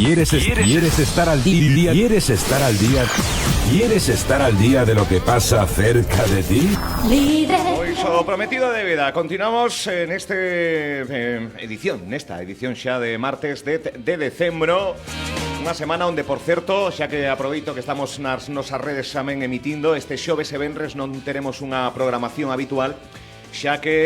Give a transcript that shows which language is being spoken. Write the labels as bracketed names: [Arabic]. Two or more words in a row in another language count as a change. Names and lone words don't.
[Spanish] ¿Quieres estar al día? ¿Quieres estar al día? ¿Quieres estar al día de lo que pasa cerca de ti? [Galician] Pois o prometido de vida. Continuamos en esta edición xa de martes de decembro. Unha semana onde, por certo, xa que aproveito que estamos nas nosas redes tamén emitindo, este xoves e venres non teremos unha programación habitual, xa que